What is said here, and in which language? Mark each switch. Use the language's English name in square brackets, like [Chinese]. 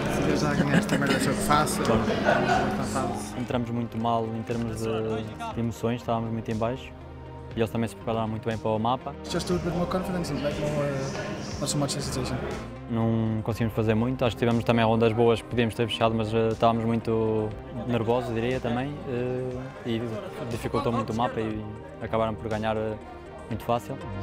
[Portuguese] Eles já ganharam esta merda jogo fácil. Entramos muito mal em termos de emoções, estávamos muito em baixo. E eles também se prepararam muito bem para o mapa. [English] Just do a bit more confidence and like more, not so much hesitation. [Portuguese] Não conseguimos fazer muito, acho que tivemos também rondas boas que podíamos ter fechado, mas estávamos muito nervosos, diria também, e dificultou muito o mapa e acabaram por ganhar muito fácil.